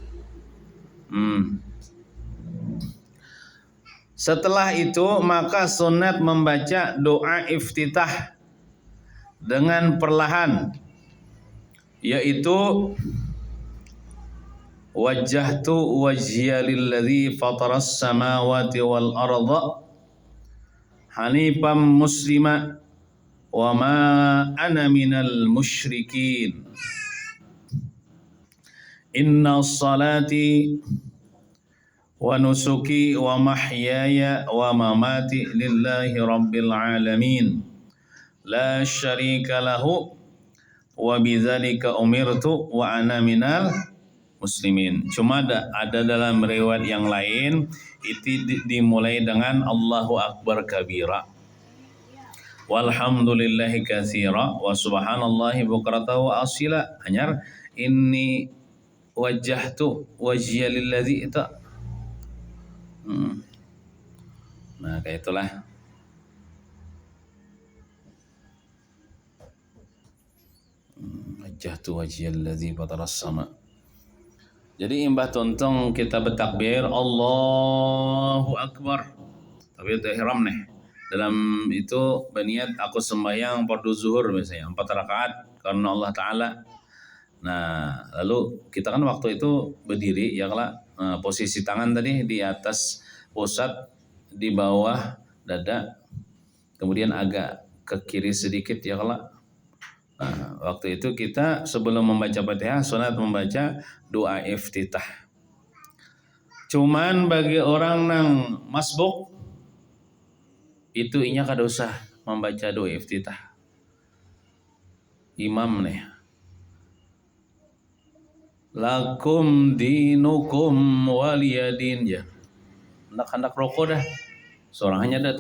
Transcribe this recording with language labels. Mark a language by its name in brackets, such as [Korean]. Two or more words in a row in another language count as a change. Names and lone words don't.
[Indonesian] Setelah itu maka sunat membaca doa iftitah dengan perlahan, yaitu [Arabic] وجهت وجهي للذي فطر السماوات والأرض حنيفا مسلما وما أنا من المشركين. إن صلاتي ونسكي ومحياي ومماتي لله رب العالمين لا شريك له وبذلك أمرت وأنا من المسلمين. [Indonesian] Cuma ada dalam riwayat yang lain itu dimulai dengan [Arabic] الله أكبر كبيرا والحمد لله كثيرا وسبحان الله بكرة وأصيلا. Hanyar إني وجهت وجهي للذي itu. [Indonesian] Nah, kayak itulah. [Arabic] وجهت وجهي للذي فطر السماء. [Banjar] Jadi imbah tontong kita bertakbir [Arabic] الله أكبر. [Indonesian] Tapi itu ihram nih. Dalam itu berniat aku sembahyang fardu zuhur misalnya 4 rakaat karena Allah taala. Nah, lalu kita kan waktu itu berdiri ya kalau posisi tangan tadi di atas pusat, di bawah dada, kemudian agak ke kiri sedikit ya kalau. Nah, waktu itu kita sebelum membaca Fatihah sunat membaca doa iftitah. [Banjar] Cuman bagi orang yang masbuk itu inya kada usah membaca doa iftitah. [Indonesian] Imam nih. [Arabic] لكم دينكم ولي دين ya. [Banjar] Hendak rokok dah. Seorang hanya datang.